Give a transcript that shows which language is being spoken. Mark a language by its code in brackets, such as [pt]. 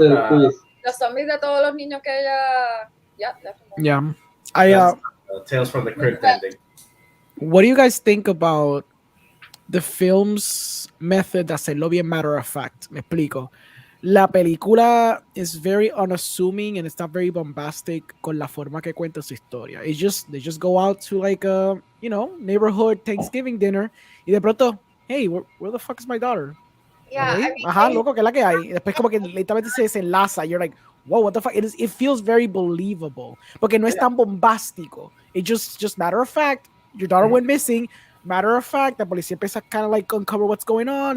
[es] Los zombies de todos los niños que ella. [en] Yeah, definitely. Yeah. Tales from the Crypt ending. What do you guys think about the film's method [es] de hacerlo bien [en] matter of fact? [es] Me explico. [en] La película is very unassuming and it's not very bombastic [es] con la forma que cuenta su historia. [en] They just go out to like a, neighborhood Thanksgiving dinner [es] y de pronto, [en] hey, where the fuck is my daughter? Yeah, Okay. I mean, [es] Ajá, loco, que es la que hay. Y después como que lentamente se desenlaza. [en] You're like, whoa, what the fuck? It feels very believable. [es] Porque no es tan bombástico. [en] It just matter of fact, your daughter went missing. Matter of fact, [es] la policía empieza [en] kind of like uncover what's going on.